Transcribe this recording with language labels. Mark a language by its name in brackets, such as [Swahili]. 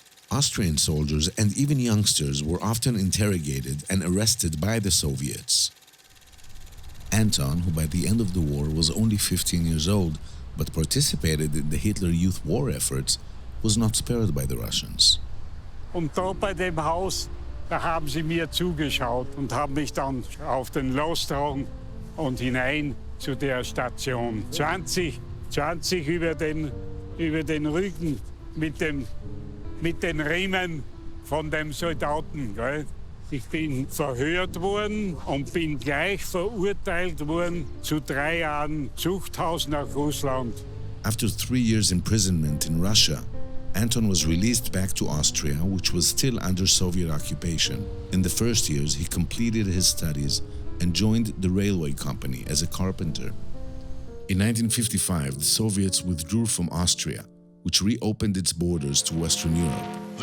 [English] Austrian soldiers and even youngsters were often interrogated and arrested by the Soviets. Anton, who by the end of the war was only 15 years old, but participated in the Hitler Youth War efforts, was not spared by the Russians. [German] Und da bei dem Haus, da haben sie mir zugeschaut und haben mich dann auf den Lostragen und hinein zu der Station. 20 über den Rücken mit den Riemen von dem Soldaten. Gell? Ich bin verhört worden und bin gleich verurteilt worden zu 3 Jahren Zuchthaus nach Russland. [English] After 3 years imprisonment in Russia, Anton was released back to Austria, which was still under Soviet occupation. In the first years, he completed his studies and joined the railway company as a carpenter. In 1955, the Soviets withdrew from Austria, which reopened its borders to Western Europe.